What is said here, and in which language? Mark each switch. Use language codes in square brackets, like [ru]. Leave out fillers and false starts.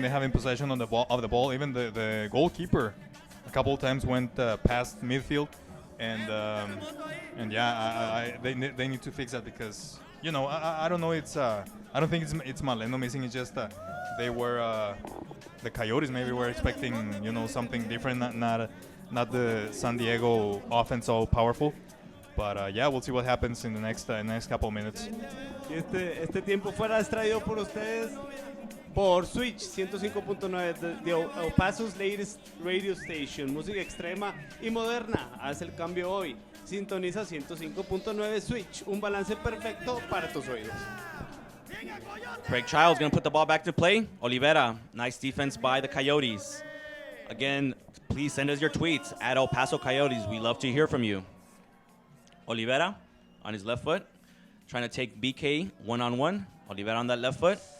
[en] They have in possession on the ball. Even the goalkeeper, a couple of times went past midfield, and yeah, they need to fix that because I don't know. I don't think it's Maleno missing. It's just they were the Coyotes maybe were expecting something different, not the San Diego offense so powerful. But yeah, we'll see what happens in the next couple of minutes. [es] Y este tiempo fuera es traído por ustedes por Switch 105.9 de [en] El Paso's latest radio station. [es] Música extrema y moderna. Haz el cambio hoy. Sintoniza 105.9 Switch. Un balance perfecto para tus oídos. [en] Craig Childs going to put the ball back to play. Olivera, nice defense by the Coyotes. Again, please send us your tweets at El Paso Coyotes. We love to hear from you. Olivera on his left foot, trying to take BK one-on-one. Olivera on that left foot.